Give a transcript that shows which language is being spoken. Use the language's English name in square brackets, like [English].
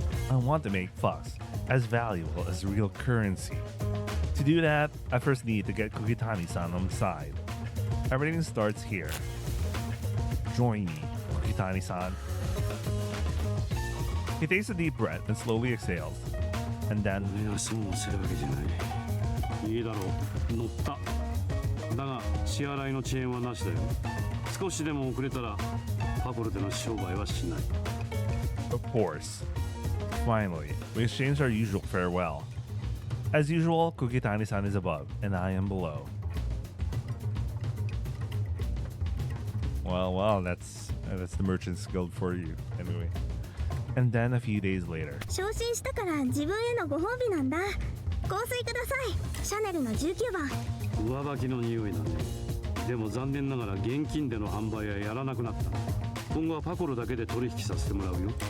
[English] I want to make Fox as valuable as real currency. To do that, I first need to get Kugitani-san on side. Everything starts here. Join me, Kugitani-san. He takes a deep breath and slowly exhales. And then, [Japanese] 俺が損をするわけじゃない。いいだろう、乗った。だが支払いの遅延はなしだよ。少しでも遅れたらパコルでの商売はしない。 [English] of course. Finally, we exchange our usual farewell. As usual, Kugitani-san is above, and I am below. Well, that's the Merchant's Guild for you, anyway. And then a few days later. [Japanese] 昇進したから自分へのご褒美なんだ。香水ください。シャネルの19番。上履きの匂いだね。でも残念ながら現金での販売はやらなくなった。今後はパコルだけで取引させてもらうよ。